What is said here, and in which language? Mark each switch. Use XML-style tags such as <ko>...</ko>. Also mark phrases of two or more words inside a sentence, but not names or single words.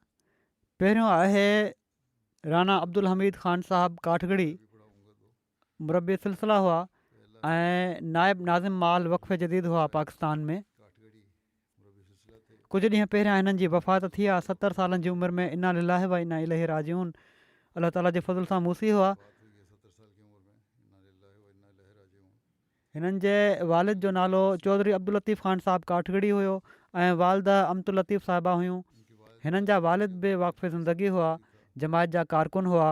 <sd>पहिरियों आहे राना अब्दुल हमीद ख़ान साहिबु काठगड़ी, मुरबी सिलसिला हुआ ऐं नाइब नाज़िम माल वक़फ़े जदीद हुआ पाकिस्तान में। कुझु ॾींहं पहिरियां हिननि जी वफ़ात थी आहे 70 सालनि जी उमिरि में।</sd> <ar>إنا لله وإنا إليه راجعون.</ar> <sd>अलाह ताला जे फज़ल सां मूसी हुआ। हिननि जे वालिद जो नालो चौधरी अब्दुल लतीफ़ ख़ान साहिबु काठगड़ी हुयो ऐं वालदा अमतुल लतीफ़ साहिबा हुयूं। हिननि जा वालिद बि वाक़फ़े ज़िंदगी हुआ, जमायत जा कारकुन हुआ।</sd>